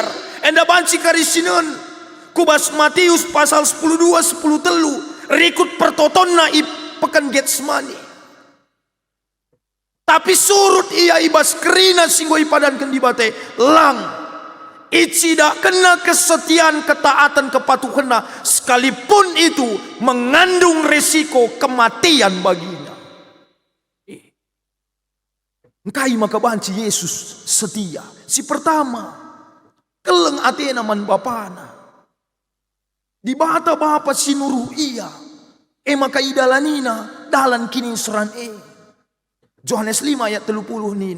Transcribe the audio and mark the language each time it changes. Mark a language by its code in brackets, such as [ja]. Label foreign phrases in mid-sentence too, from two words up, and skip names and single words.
[btx] Enda banci karisinan. Kubas Matius pasal 10:2, 10:3. Rikut pertotonna i pekan Getsemani. Tapi surut ia ibas kerina singgo ipadankan di bate. Lang. Icida kena kesetiaan, ketaatan, kepatuhanna. [id] Sekalipun itu mengandung resiko kematian baginya. [btx] Kai maka banci Yesus setia. Si pertama, keleng atena man bapana. Di bata bapa sinuruh ia. Maka idalanina dalan kini seran Yohanes 5 ayat 30 nina.